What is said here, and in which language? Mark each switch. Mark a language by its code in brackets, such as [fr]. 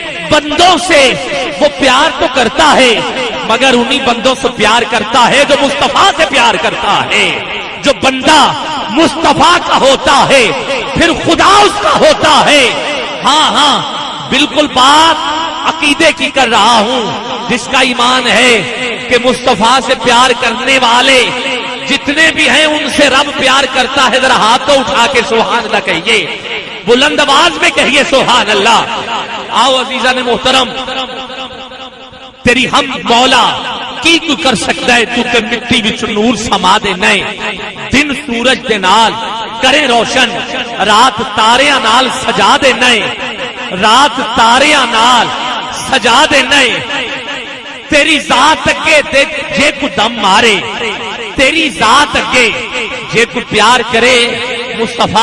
[ur] بندوں سے وہ پیار تو کرتا ہے، مگر انہی بندوں سے پیار کرتا ہے جو مصطفیٰ سے پیار کرتا ہے۔ جو بندہ مصطفیٰ کا ہوتا ہے پھر خدا اس کا ہوتا ہے۔ ہاں بالکل بات عقیدے کی کر رہا ہوں۔ جس کا ایمان ہے کہ مصطفیٰ سے پیار کرنے والے جتنے بھی ہیں ان سے رب پیار کرتا ہے. ذرا ہاتھوں اٹھا کے سبحان اللہ کہیے, بلند آواز میں کہیے سبحان اللہ. آؤ عزیزان محترم, تیری ہم مولا کی تو کر سکتا ہے, [pa] تو تے مٹی وچ نور سما دے نئے, دن سورج دے نال کرے روشن, رات تاریاں نال سجا دے نئے, رات تاریاں نال سجا دے نئے. تیری ذات اگے جے کو دم مارے, تیری ذات اگے جے کو پیار کرے, مصطفیٰ